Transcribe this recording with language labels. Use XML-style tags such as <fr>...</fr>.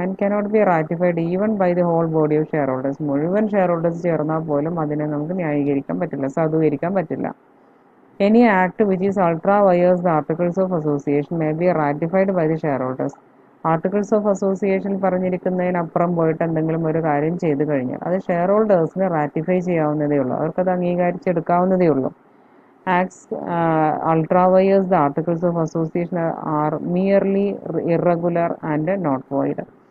<en>And cannot be ratified even by the whole body of shareholders.</en> <ml>മുഴുവൻ share holders ചേർന്നാൽ പോലും അതിനെ നമുക്ക് ന്യായീകരിക്കാൻ പറ്റില്ല, സാധൂകരിക്കാൻ പറ്റില്ല.</ml> <en>Any act which is ultra vires the articles of association may be ratified by the shareholders.</en> <ml>Articles of association പറഞ്ഞിരിക്കുന്നതിനപ്പുറം പോയിട്ട് എന്തെങ്കിലും ഒരു കാര്യം ചെയ്തു കഴിഞ്ഞാൽ അത് ഷെയർ ഹോൾഡേഴ്സിന് റാറ്റിഫൈ ചെയ്യാവുന്നതേ ഉള്ളൂ, അവർക്കത് അംഗീകരിച്ചെടുക്കാവുന്നതേ ഉള്ളൂ.</ml> <en>Acts ultra vires the articles of association are merely irregular and not void.</en>